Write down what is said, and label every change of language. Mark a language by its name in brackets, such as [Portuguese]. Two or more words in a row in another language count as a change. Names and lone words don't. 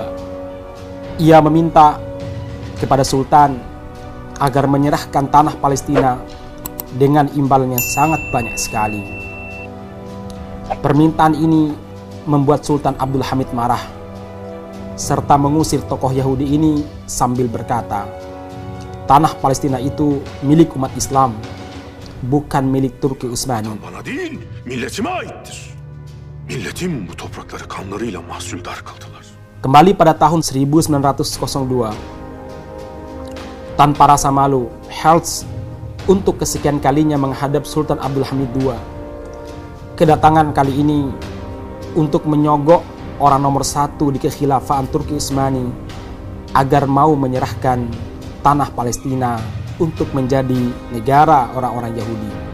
[Indonesian] Ia meminta kepada Sultan agar menyerahkan tanah Palestina dengan imbalan yang sangat banyak sekali. Permintaan ini membuat Sultan Abdul Hamid marah, serta mengusir tokoh Yahudi ini sambil berkata, tanah Palestina itu milik umat Islam, bukan milik Turki Utsmani. [Turkish] Bana değil, milletime aittir. Milletim bu toprakları kanlarıyla mahsuldar kıldılar. [Indonesian] Kembali pada tahun 1902, tanpa rasa malu, Herzl untuk kesekian kalinya menghadap Sultan Abdul Hamid II. Kedatangan kali ini untuk menyogok orang nomor satu di kekhilafan Turki Utsmani agar mau menyerahkan tanah Palestina untuk menjadi negara orang-orang Yahudi.